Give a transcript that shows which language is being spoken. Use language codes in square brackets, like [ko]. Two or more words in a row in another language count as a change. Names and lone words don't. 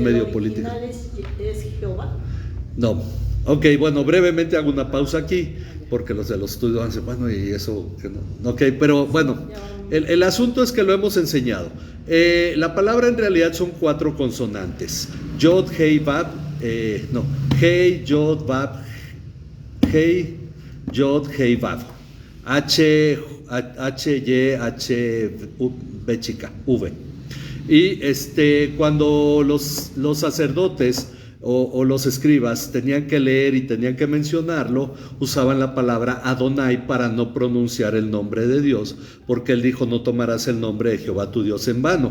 [es] medio política. original es Jehová? No. Ok, bueno, brevemente hago una pausa aquí, porque los de los estudios van a decir, bueno, y eso, que no. Ok, pero bueno, el asunto es que lo hemos enseñado. La palabra en realidad son 4 consonantes. [he] Yod, Hei, Vav, Hei, Yod, Vav, Hei, Yod, Hei, Vav. [es] H, Y, H, B chica, V. Y cuando los sacerdotes o los escribas tenían que leer y tenían que mencionarlo, usaban la palabra Adonai para no pronunciar el nombre de Dios, porque él dijo: no tomarás el nombre de Jehová tu Dios en vano.